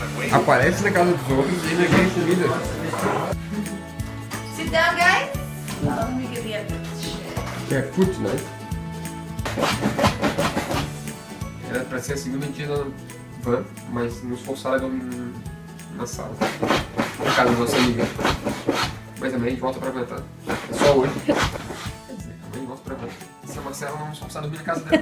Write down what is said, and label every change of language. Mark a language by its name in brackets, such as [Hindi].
[Portuguese] Aparece na casa dos outros e ainda ganha comida. [English] Sit down, guys. Let me give you a [Portuguese] Que é food, né? Era pra ser a segunda dia na van, mas nos forçaram na sala. Na casa da nossa amiga. Mas amanhã a gente volta pra aguentar. É só hoje. Quer dizer, amanhã a gente volta pra aguentar. Se a Marcela não nos forçar a dormir na casa dela.